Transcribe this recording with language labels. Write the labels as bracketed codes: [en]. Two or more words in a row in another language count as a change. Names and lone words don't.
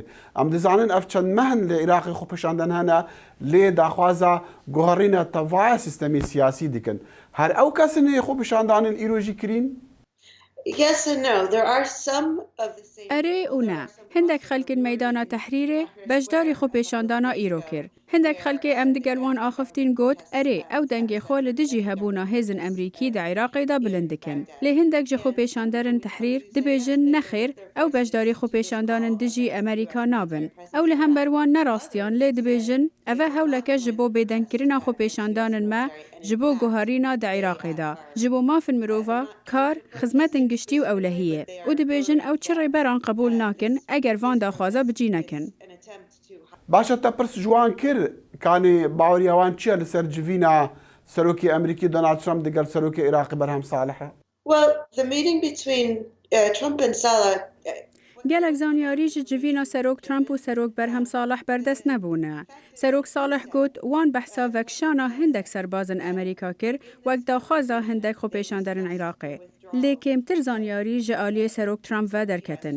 [ku] Em dizanin ev çend mehin li Iraqê xwepêşandan hene lê daxwaza guherîna tevaya sistemê siyasî dikin. Her ew kesin hê xwepêşandanên îro jî kirîn? Erê û ne hindek xelkên meydana tehrîrê beşdarî xwepêşandana îro kir. هندێک خەلکێ ئەم دگەلوان ئاخفتین گوت ئەرێ ئەو دەنگێ خۆ لە دژی هەبوونا هێزن ئەمریکی دە عێراقیدا بلند دکن لێ هندێک ji خۆپێشاندەرن تحریر دبێژن نەخێر ئەو بەشداری خۆپێشاندانن دژی ئەمریکا نابن ئەو لە هەمبەروان نەڕاستیان لێ دبێژن ئەvە هەولەکە ji بۆ بێدەنگکردنا خۆپێشاندانن me ji bo guharîna di Iraqê da ji bo mafin mirova kar xizmetin giştî û ewlehiyê û dibêjin ew çi rêberan qebûl nakin eger van daxwaza bicî nekin. [ckb] باشە تا پرس جوان کرد کانی باوریاوان چییە لەسەر جڤینە سەرۆکی ئەمریکی دۆنالد ترامپ دەگەڵ سەرۆکی عێراقی بەرهەم ساڵحە؟ [ku] gelek zaniyarî ji civîna serok Trump û serok berhem Salih berdest nebûne. Serok Salih got wan behsa vekşana hindek serbazin Amerîka kir wek daxwaza hindek xwepêşanderên Iraqê. Lê kêmtir zaniyarî ji aliyê serok Trump ve derketin.